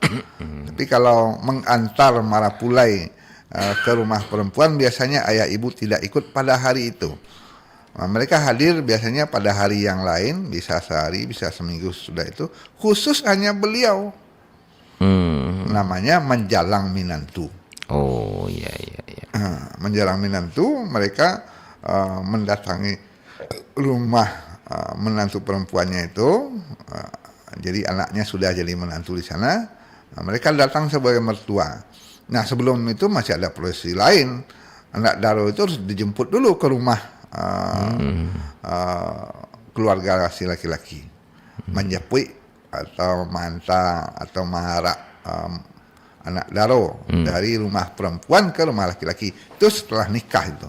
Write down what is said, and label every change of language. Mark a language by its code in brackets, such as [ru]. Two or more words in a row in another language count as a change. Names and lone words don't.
[id] Tapi kalau mengantar Marapulai ke rumah perempuan biasanya ayah ibu tidak ikut pada hari itu. Mereka hadir biasanya pada hari yang lain, bisa sehari, bisa seminggu sudah itu. Khusus hanya beliau. Namanya [min] menjalang minantu. [id] Oh iya. [min] Menjalang minantu, [id] mereka mendatangi rumah menantu perempuannya itu. Jadi anaknya sudah jadi menantu di sana. Mereka datang sebagai mertua. Nah, sebelum itu masih ada prosesi lain. [min] Anak daro [id] itu harus dijemput dulu ke rumah keluarga si laki-laki, menjepui atau manta atau [min] maharak anak daro [id] dari rumah perempuan ke rumah laki-laki itu setelah nikah itu.